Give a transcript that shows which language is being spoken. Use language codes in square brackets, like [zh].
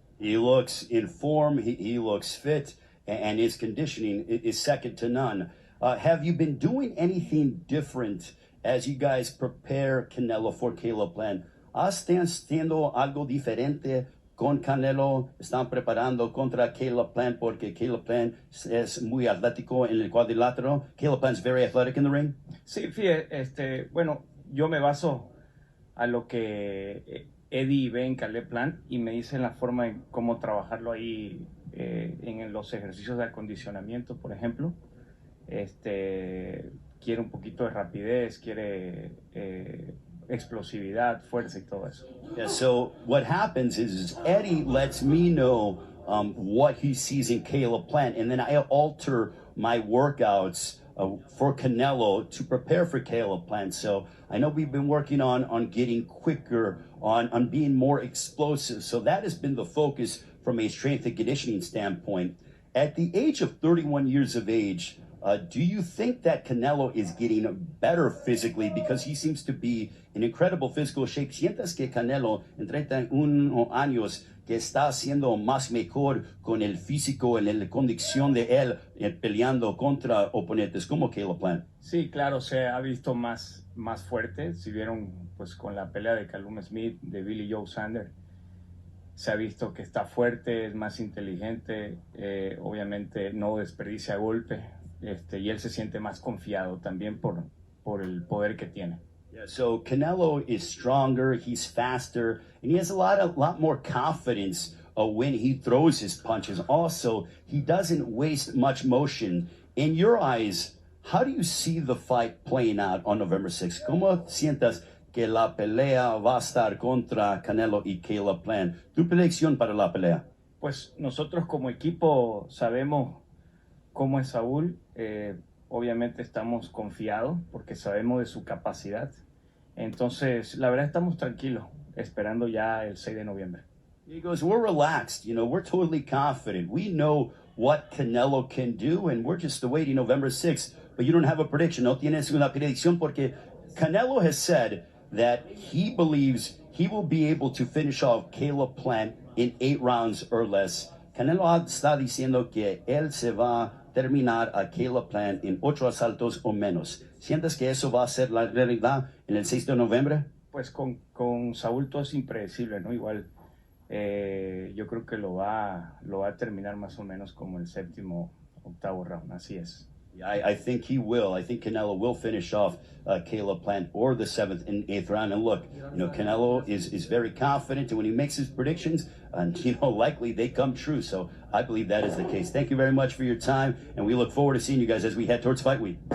[en] He looks in form, he looks fit, and his conditioning is second to none. Have you been doing anything different as you guys prepare Canelo for Caleb Plant? [es] ¿Están haciendo algo diferente con Canelo? ¿Están preparando contra Caleb Plant porque Caleb Plant es muy atlético en el cuadrilátero? [en] Caleb Plant's very athletic in the ring? [es] Sí, fíjate, bueno, yo me baso a lo que Eddy ve en Caleb Plant y me dice la forma en cómo trabajarlo ahí en los ejercicios de acondicionamiento, por ejemplo. Quiere un poquito de rapidez, quiere explosividad, fuerza y todo eso. [en] Yeah, so what happens is Eddy lets me know what he sees in Caleb Plant, and then I alter my workouts for Canelo to prepare for Caleb Plant. So I know we've been working on getting quicker, on being more explosive. So that has been the focus from a strength and conditioning standpoint. At the age of 31 years of age, do you think that Canelo is getting better physically, because he seems to be in incredible physical shape? [es] ¿Sientes que Canelo en 31 años que está haciendo más mejor con el físico, en la condición de él, peleando contra oponentes como Caleb Plant? Sí, claro, se ha visto más fuerte. Si vieron pues con la pelea de Callum Smith, de Billy Joe Saunders, se ha visto que está fuerte, es más inteligente, obviamente no desperdicia golpe. Y él se siente más confiado también por el poder que tiene. [en] Yeah, so Canelo is stronger, he's faster, and he has a lot more confidence when he throws his punches. Also, he doesn't waste much motion. In your eyes, how do you see the fight playing out on November 6th? [es] ¿Cómo sientas que la pelea va a estar contra Canelo y Caleb Plant? ¿Tu predicción para la pelea? Pues nosotros como equipo sabemos cómo es Saúl, Obviamente estamos confiados porque sabemos de su capacidad. Entonces, la verdad estamos tranquilos, esperando ya el 6 de noviembre. [en] He goes, we're relaxed. You know, we're totally confident. We know what Canelo can do, and we're just awaiting November 6th. But you don't have a prediction. [es] No tienes una predicción porque [en] Canelo has said that he believes he will be able to finish off Caleb Plant in 8 rounds or less. [es] Canelo está diciendo que él se va a terminar a Caleb Plant en 8 asaltos o menos. ¿Sientes que eso va a ser la realidad en el 6 de noviembre? Pues con Saúl todo es impredecible, ¿no? Igual yo creo que lo va a terminar más o menos como el 7º, 8º round, así es. [en] Yeah, I think he will. I think Canelo will finish off Caleb Plant or the 7th and 8th round. And look, you know, Canelo is very confident, and when he makes his predictions, and you know, likely they come true. So I believe that is the case. Thank you very much for your time, and we look forward to seeing you guys as we head towards fight week.